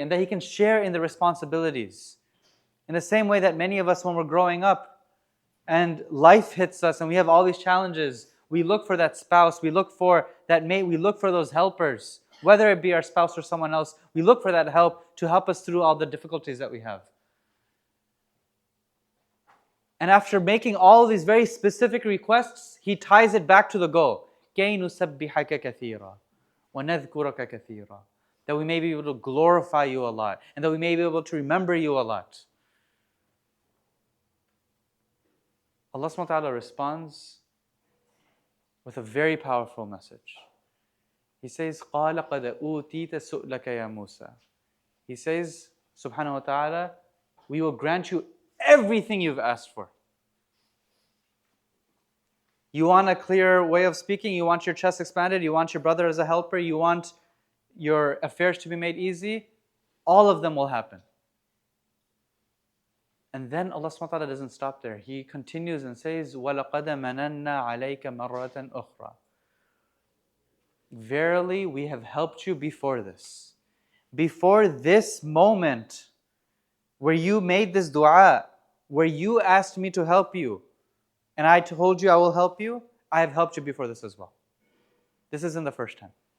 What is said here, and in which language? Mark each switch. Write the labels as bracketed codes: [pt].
[en] And that he can share in the responsibilities. In the same way that many of us, when we're growing up and life hits us and we have all these challenges, we look for that spouse, we look for that mate, we look for those helpers. Whether it be our spouse or someone else, we look for that help to help us through all the difficulties that we have. And after making all these very specific requests, he ties it back to the goal. [ar] كَيْ نُسَبِّحَكَ كَثِيرًا وَنَذْكُرَكَ كَثِيرًا. [en] That we may be able to glorify you a lot, and that we may be able to remember you a lot. Allah subhanahu wa ta'ala responds with a very powerful message. He says, [ar] قَالَ قَدْ أُوتِيتَ سُؤْلَكَ يَا مُوسَى. [en] He says, subhanahu wa ta'ala, we will grant you everything you've asked for. You want a clear way of speaking, you want your chest expanded, you want your brother as a helper, you want your affairs to be made easy, all of them will happen. And then Allah subhanahu wa ta'ala doesn't stop there. He continues and says, [ar] وَلَقَدْ مَنَنَّا عَلَيْكَ مَرَّةً أُخْرَى. [en] Verily, we have helped you before this. Before this moment where you made this dua, where you asked me to help you, and I told you I will help you, I have helped you before this as well. This isn't the first time.